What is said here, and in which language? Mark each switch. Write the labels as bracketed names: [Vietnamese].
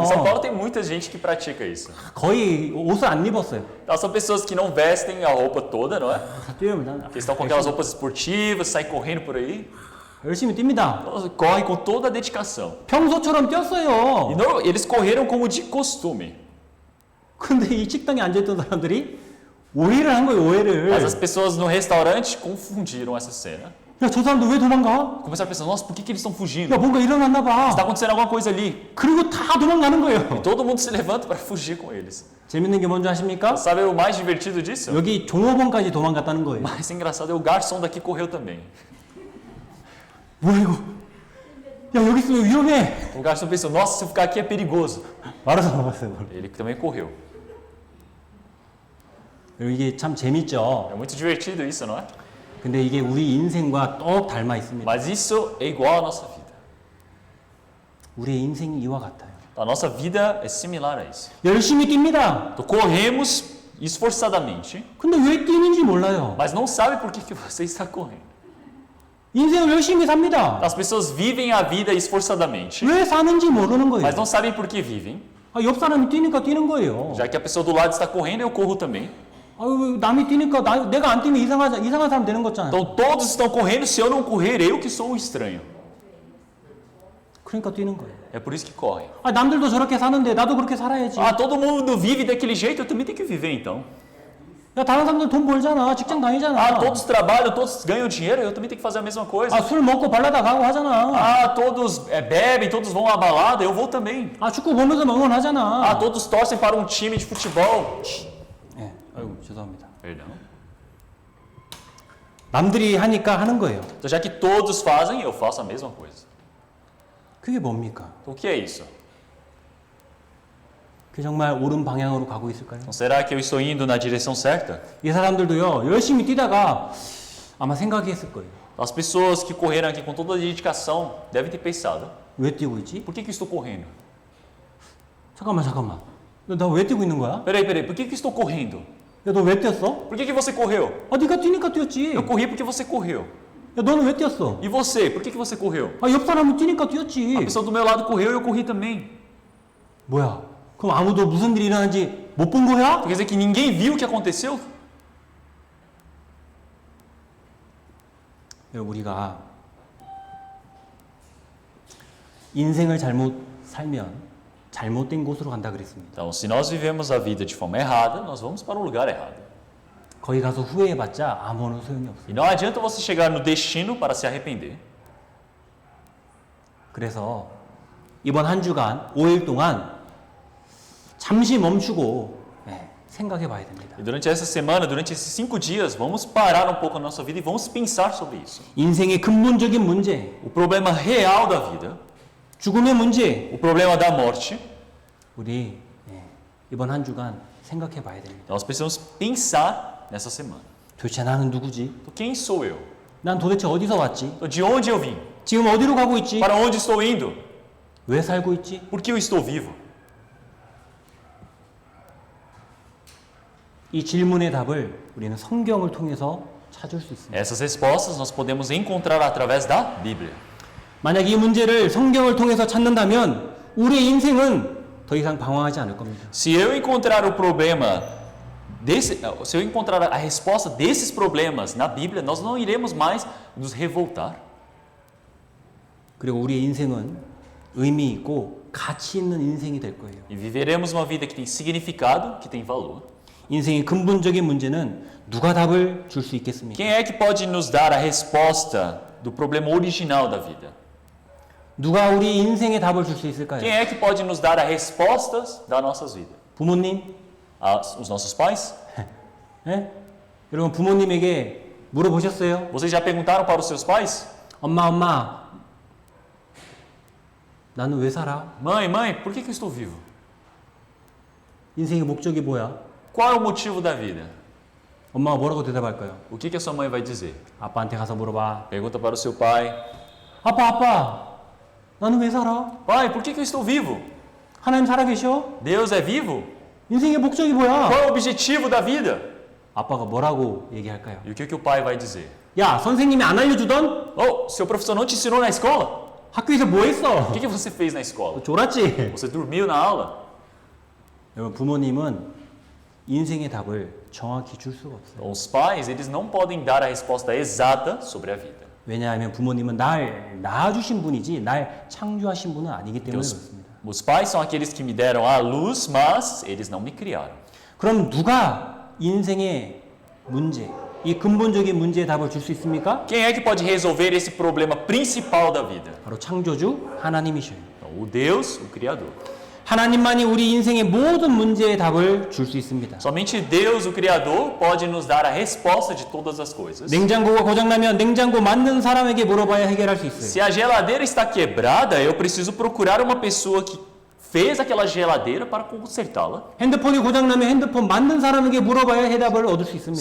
[Portuguese] Em São Paulo tem muita gente que pratica isso. [Korean] 거의 옷을 안 입었어요. [Portuguese] Então, são pessoas que não vestem a roupa toda, não é? [Korean] 다 뛰어요. [Portuguese] Que estão com aquelas roupas esportivas, saem correndo por aí. [Korean] 열심히 뜁니다. [Portuguese] Então, correm com toda a dedicação. [Korean] 평소처럼 뛰었어요. [Portuguese] Eles correram como de costume. [Korean] 근데 이 식당에 앉아있던 사람들이 오해를 한 거예요, 오해를. [Portuguese] Mas as pessoas no restaurante confundiram essa cena. [Korean] 야, 저 사람들 왜 도망가? [Portuguese] Começaram a pensar, nossa, por que eles estão fugindo? [Korean] 야, 뭔가 일어났나 봐. [Portuguese] Está acontecendo alguma coisa ali. [Korean] 그리고 다 도망가는 거예요. [Portuguese] Todo mundo se levanta para fugir com eles. [Korean] 재밌는 게 뭔지 아십니까? [Portuguese] Sabe o mais divertido disso? [Korean] 여기 종업원까지 도망갔다는 거예요. [Portuguese] O mais engraçado é o garçom daqui correu também. [Korean] 뭐야 이거? 야, 여기 있으면 위험해. [Portuguese] O garçom pensou, nossa, se eu ficar aqui é perigoso. [Korean] 말아서 나갔어요. [Portuguese] Ele também correu. [Korean] 이게 참 재밌죠. [Portuguese] É muito divertido isso, não é? [Korean] 근데 이게 우리 인생과 똑 닮아 있습니다. [Portuguese] Mas isso é igual à nossa vida. [Korean] 우리의 인생이 이와 같아요. [Portuguese] A nossa vida é similar a isso. [Korean] 열심히 뜁니다. [Portuguese] Então, corremos esforçadamente, [Korean] 근데 왜 뛰는지 몰라요. [Portuguese] mas não sabe por que você está correndo. [Korean] 인생을 열심히 삽니다. [Portuguese] As pessoas vivem a vida esforçadamente, [Korean] 왜 사는지 모르는 거예요. [Portuguese] mas não sabem por que vivem. [Korean] 아, 옆 사람이 뛰니까 뛰는 거예요. [Portuguese] Já que a pessoa do lado está correndo, eu corro também. [Korean] 아유, 남이 뛰니까 내가 안 뛰면 이상한 사람 되는 거잖아요. [Portuguese] Então todos estão correndo, se eu não correr, eu que sou o estranho. [Korean] 그러니까 뛰는 거예요. [Portuguese] É por isso que correm. [Korean] 아, 남들도 저렇게 사는데 나도 그렇게 살아야지. [Portuguese] Ah, todo mundo vive daquele jeito, eu também tenho que viver então. [Korean] 야, 다른 사람들 돈 벌잖아. 직장 다니잖아. [Portuguese] Ah, todos trabalham, todos ganham dinheiro, eu também tenho que fazer a mesma coisa. [Korean] 아, 술 먹고 발라다 가고 하잖아. [Portuguese] Ah, todos bebem, todos vão à balada, eu vou também. [Korean] 아, 축구 보면서 응원하잖아. [Portuguese] Ah, todos torcem para um time de futebol. [Korean] 예, 아이고 죄송합니다. [Portuguese] Perdão. [Korean] 남들이 하니까 하는 거예요. [Portuguese] Então, já que todos fazem, eu faço a mesma coisa. [Korean] 그게 뭡니까? [Portuguese] Então, o que é isso? [Korean] 그게 정말 옳은 방향으로 가고 있을까요? [Portuguese] Então, será que eu estou indo na direção certa? [Korean] 이 사람들도요, 열심히 뛰다가 아마 생각했을 거예요. [Portuguese] As pessoas que correram aqui com toda a dedicação devem ter pensado: [Korean] 왜 뛰고 있지? [Portuguese] por que eu estou correndo? [Korean] 잠깐만. 나 왜 뛰고 있는 거야? [Portuguese] Peraí, por que eu estou correndo? [Korean] 야, 너 왜 뛰었어? [Portuguese] Por que você correu? [Korean] 아, 네가 뛰니까 뛰었지. [Portuguese] Eu corri porque você correu. [Korean] 야, 너는 왜 뛰었어? [Portuguese] E você? Por que você correu? [Korean] 아, 옆 사람이 뛰니까 [Portuguese] A [Korean] 뛰었지. [Portuguese] pessoa do meu lado correu e eu corri também. [Korean] 뭐야? 그럼 아무도 무슨 일이 일어나는지 못 본 거야? [Portuguese] Quer dizer que ninguém viu o que aconteceu? [Korean] 우리가 인생을 잘못 살면 잘못된 곳으로 간다 그랬습니다. [Portuguese] Então, se nós vivemos a vida de forma errada, nós vamos para o lugar errado. [Korean] 거기 가서 후회해봤자 아무런 소용이 없어요. [Portuguese] E não adianta você chegar no destino para se arrepender. [Korean] 그래서 이번 한 주간 5일 동안 잠시 멈추고 생각해 봐야 됩니다. [Portuguese] E durante essa semana, durante esses 5 dias, vamos parar um pouco a nossa vida e vamos pensar sobre isso. [Korean] 인생의 근본적인 문제, [Portuguese] O problema real da vida, [Korean] 죽음의 문제, [Portuguese] o problema da morte, [Korean] 우리 이번 한 주간 생각해 봐야 됩니다. [Portuguese] nós precisamos pensar nessa semana. [Korean] 도대체 나는 누구지? [Portuguese] Então, quem sou eu? [Korean] 난 도대체 어디서 왔지? [Portuguese] Então, de onde eu vim? [Korean] 지금 어디로 가고 있지? [Portuguese] Para onde estou indo? [Korean] 왜 살고 있지? [Portuguese] Por que eu estou vivo? [Korean] 이 질문의 답을 우리는 성경을 통해서 찾을 수 있습니다. [Portuguese] Essas respostas nós podemos encontrar através da Bíblia. [Korean] 만약 이 문제를 성경을 통해서 찾는다면 우리의 인생은 더 이상 방황하지 않을 겁니다. [Portuguese] Se eu encontrar o problema se eu encontrar a resposta desses problemas na Bíblia, nós não iremos mais nos revoltar. [Korean] 그리고 우리의 인생은 의미 있고 가치 있는 인생이 될 거예요. [Portuguese] E viveremos uma vida que tem significado, que tem valor. [Korean] 인생의 근본적인 문제는 누가 답을 줄 수 있겠습니까? [Portuguese] Quem é que pode nos dar a resposta do problema original da vida? [Korean] 누가 우리 인생에 답을 줄 수 있을까요? [Portuguese] Quem é que pode nos dar as respostas das nossas vidas? [Korean] 부모님? [Portuguese] Os nossos pais? [Korean] 네? 여러분 부모님에게 물어보셨어요? [Portuguese] Vocês já perguntaram para os seus pais? [Korean] 엄마 나는 왜 살아? [Portuguese] Mãe, por que eu estou vivo? [Korean] 인생의 목적이 뭐야? [Portuguese] Qual é o motivo da vida? [Korean] 엄마가 뭐라고 대답할까요? [Portuguese] O que a sua mãe vai dizer? [Korean] 아빠한테 가서 물어봐. [Portuguese] Pergunta para o seu pai. [Korean] 아빠 나는 왜 살아? [Portuguese] Pai, por que eu estou vivo? [Korean] 하나님 살아계셔? [Portuguese] Deus é vivo? [Korean] 인생의 목적이 뭐야? [Portuguese] Qual é o objetivo da vida? [Korean] 아빠가 뭐라고 얘기할까요? [Portuguese] E o que o pai vai dizer? [Korean] 야, 선생님이 안 알려주던 [Portuguese] Oh, seu professor não te ensinou na escola? [Korean] 학교에서 뭐 했어? [Portuguese] O que você fez na escola? [Korean] 졸았지? [Portuguese] Você dormiu na aula? [Korean] 여러분, 부모님은 인생의 답을 정확히 줄 수가 없어요. [Portuguese] Então, os pais, eles não podem dar a resposta exata sobre a vida. [Korean] 왜냐하면 부모님은 날 낳아주신 분이지 날 창조하신 분은 아니기 [Portuguese] Porque [Korean] 때문에 그렇습니다. [Portuguese] os pais são aqueles que me deram a luz, mas eles não me criaram. [Korean] 그럼 누가 인생의 문제, 이 근본적인 문제의 답을 줄 수 있습니까? [Portuguese] Quem é que pode resolver esse problema principal da vida? [Korean] 바로 창조주 하나님이셔요. [Portuguese] Então, o Deus, o Criador. [Korean] 하나님만이 우리 인생의 모든 문제의 답을 줄 수 있습니다. [Portuguese] Somente Deus, o Criador, pode nos dar a resposta de todas as coisas. [Korean] 냉장고가 고장나면 냉장고 만든 사람에게 물어봐야 해결할 수 있어요. [Portuguese] Se a geladeira está quebrada, eu preciso procurar uma pessoa que fez aquela geladeira para consertá-la. [Korean] 핸드폰이 고장나면 핸드폰 만든 사람에게 물어봐야 해답을 얻을 수 있습니다.